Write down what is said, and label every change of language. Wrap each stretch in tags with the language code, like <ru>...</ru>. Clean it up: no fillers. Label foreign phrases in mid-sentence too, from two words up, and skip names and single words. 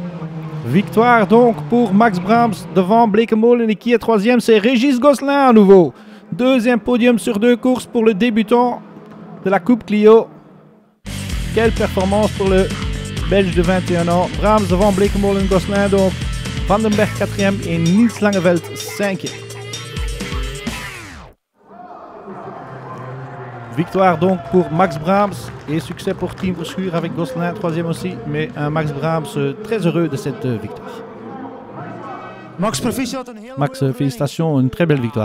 <fr>Victoire donc pour Max Brahms devant Bleekemolen. Et qui est 3e? C'est Régis Gosselin à nouveau. 2e podium sur 2 courses pour le débutant de la Coupe Clio. Quelle performance pour le Belge de 21 ans. Brahms devant Bleekemolen, Gosselin donc. Van den Berg 4e et Niels Langeveld 5e. Victoire donc pour Max Brahms et succès pour Team Verschuur avec Gosselin 3e aussi. Mais un Max Brahms très heureux de cette victoire. Max, félicitations, une très belle victoire.</fr>